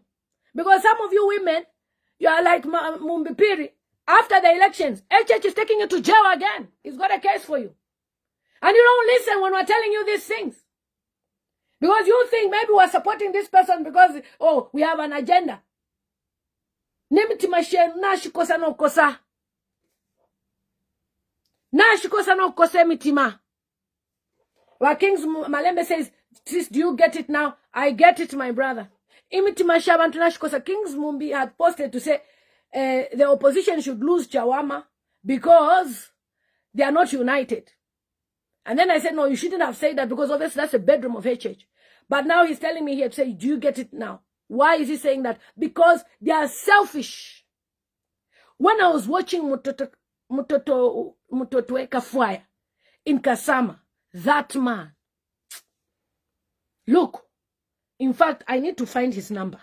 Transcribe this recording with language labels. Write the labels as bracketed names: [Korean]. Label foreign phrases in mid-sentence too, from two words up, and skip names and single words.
[English] Because some of you women, you are like Mundubile. After the elections, HH is taking you to jail again. He's got a case for you. And you don't listen when we're telling you these things. Because you think maybe we're supporting this person because, oh, we have an agenda. [Bemba] Nashikosa no kosa. Nashikosa no kose mitima. [English] While Kings Malembe says, sis, do you get it now? I get it, my brother. [Bemba] Imitima shabantu nashikosa. [English] Kings Mumbi had posted to say the opposition should lose Chawama because they are not united. And then I said, no, you shouldn't have said that because obviously that's a bedroom of HH. But now he's telling me here to say, do you get it now? Why is he saying that? Because they are selfish. When I was watching Mutotwe Kafwaya in Kasama, that man, look, in fact, I need to find his number.